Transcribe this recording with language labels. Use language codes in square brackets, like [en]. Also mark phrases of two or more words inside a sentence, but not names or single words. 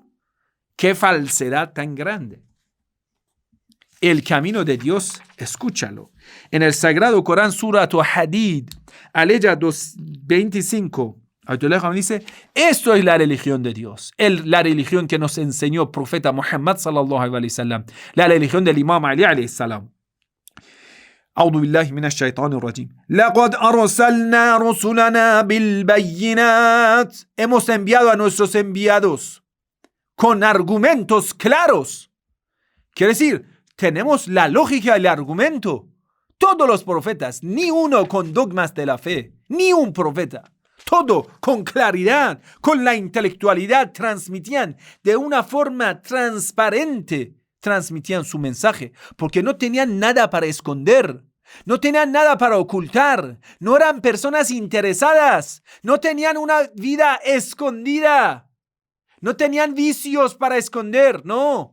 [es] ¡Qué falsedad tan grande! El camino de Dios, escúchalo. En el Sagrado Corán, Surat Hadid, aleya 25, Ayatollah dice, esto es la religión de Dios. La religión que nos enseñó el profeta Muhammad [ar] صلى الله عليه وسلم. [es] La religión del Imam Ali [ar] عليه السلام. أعوذ بالله من الشيطان الرجيم. لقد أرسلنا رسلنا بالبينات. [es] Hemos enviado a nuestros enviados con argumentos claros. Quiere decir, tenemos la lógica y el argumento. Todos los profetas, ni uno con dogmas de la fe, ni un profeta. Todo con claridad, con la intelectualidad, transmitían de una forma transparente, transmitían su mensaje, porque no tenían nada para esconder, no tenían nada para ocultar, no eran personas interesadas, no tenían una vida escondida, no tenían vicios para esconder, no.